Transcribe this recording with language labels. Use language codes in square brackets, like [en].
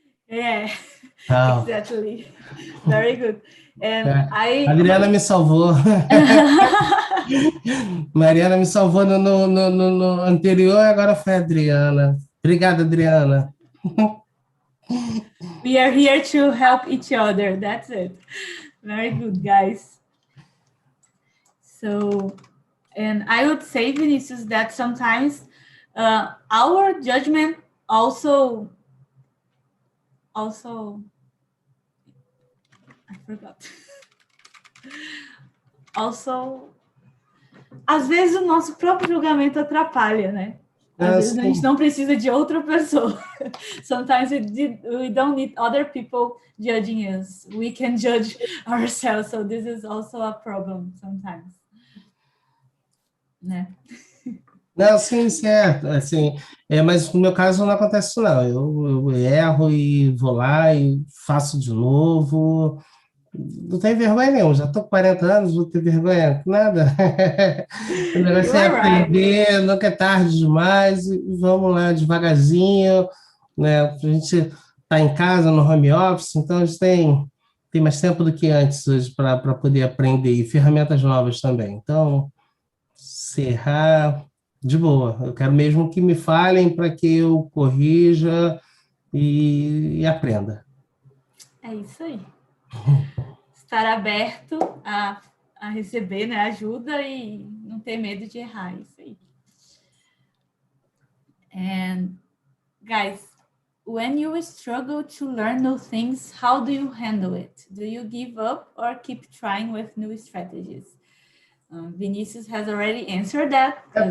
[en] Yeah, Oh. Exactly. Very good. And [pt] Adriana me salvou. Mariana me salvou no anterior, agora foi a Adriana. Obrigada, Adriana. [en] We are here to help each other. That's it. Very good, guys. So, and I would say, Vinicius, that sometimes our judgment also, I forgot. Also, [pt] às vezes o nosso próprio julgamento atrapalha, né? Às vezes a gente não precisa de outra pessoa. [en] Sometimes we don't need other people judging us. We can judge ourselves. So this is also a problem sometimes. [pt] Né? Não, sim, certo. Assim, mas no meu caso não acontece isso, não. Eu erro e vou lá e faço de novo. Não tenho vergonha nenhuma, já estou com 40 anos, não tenho vergonha, nada. O negócio é aprender, nunca é tarde demais, e vamos lá devagarzinho, né? A gente tá em casa, no home office, então a gente tem mais tempo do que antes hoje para poder aprender, e ferramentas novas também. Então, se errar, de boa. Eu quero mesmo que me falem para que eu corrija e aprenda. É isso aí. Estar aberto a receber, né, ajuda e não ter medo de errar, isso aí. [en] And guys, when you struggle to learn new things, how do you handle it? Do you give up or keep trying with new strategies? Vinicius has already answered that.